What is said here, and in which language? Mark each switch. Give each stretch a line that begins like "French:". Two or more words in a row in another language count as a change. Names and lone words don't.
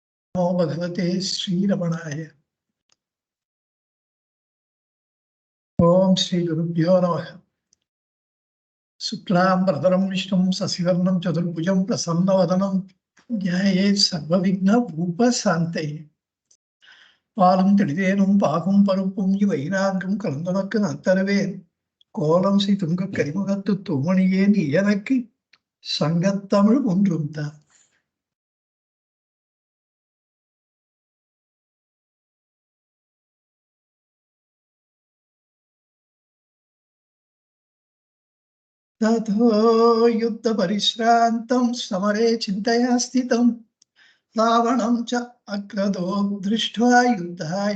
Sanskrit: नमो भगवते श्रीरमणाय। ओम श्री गुरुभ्यो नमः। शुक्लांबरधरं विष्णुं शशिवर्णं चतुर्भुजं प्रसन्नवदनं ध्यायेत् सर्वविघ्नोपशान्तये।
Tamil: பாலும் தெளிதேனும் பாகும் பருப்பும் இவைநான்கும் கலந்தனக்கு நத்தருவேன் கோலம் செய் துங்கக் கரிமுகத்து தூமணியேன் எனக்கு சங்கத்தமிழ் ஒன்றும் தான்.
Sanskrit: ततो युद्धपरिश्रान्तं समरे चिन्तया स्थितं रावणं च अक्रतो दृष्ट्वा युद्धाय